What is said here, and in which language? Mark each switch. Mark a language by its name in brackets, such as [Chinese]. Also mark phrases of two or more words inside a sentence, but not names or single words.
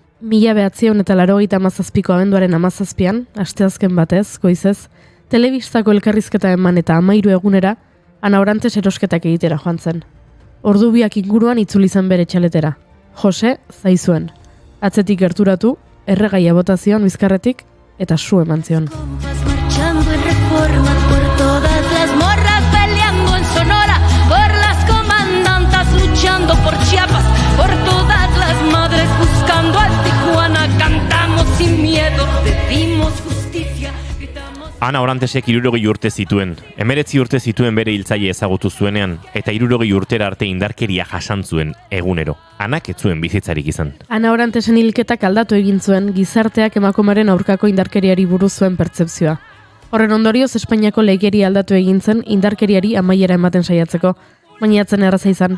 [Basque] 1987ko abenduaren 17an, asteazken batez, goizez, telebistako elkarrizketa eman eta 13 egunera, Ana Orantes erosketak egitera joan zen. Ordu biak inguruan itzuli zen bere txaletera. Jose zaizuen. Atzetik gerturatu, erregaia bota zion bizkarretik eta su eman zion. [Spanish] Marchando en Reforma por todas las morras peleando en Sonora por las comandantas luchando por Chiapas por todas las madres buscando a Tijuana cantamos sin miedo decimos justicia gritamos. [Basque] Ana Orantesek 60 urte zituen. 19 urte zituen bere hiltzaile ezagutu zuenean eta 60 urtera arte indarkeria jasan zuen egunero. Anak ez zuen bizitzarik izan. Ana Orantesen hilketak aldatu egin zuen gizarteak emakumeren aurkako indarkeriari buruz zuen pertzepzioa. Horren ondorioz Espainiako legeria aldatu egin zen indarkeriari amaiera ematen saiatzeko, baina atzen erraza izan.